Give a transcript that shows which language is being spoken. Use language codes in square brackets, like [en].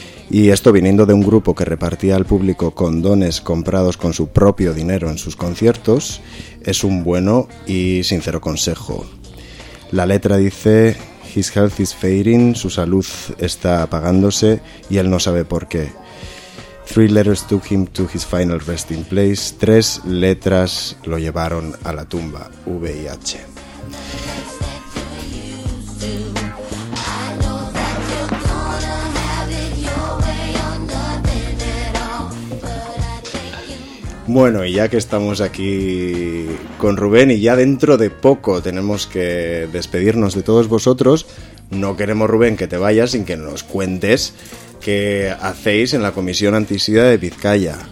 [es] Y esto viniendo de un grupo que repartía al público condones comprados con su propio dinero en sus conciertos, es un bueno y sincero consejo. La letra dice: [en] His health is fading, [es] su salud está apagándose y él no sabe por qué. [en] 3 letters took him to his final resting place. [es] 3 letras lo llevaron a la tumba. VIH. Bueno, y ya que estamos aquí con Rubén y ya dentro de poco tenemos que despedirnos de todos vosotros, no queremos, Rubén, que te vayas sin que nos cuentes qué hacéis en la Comisión Antisida de Vizcaya.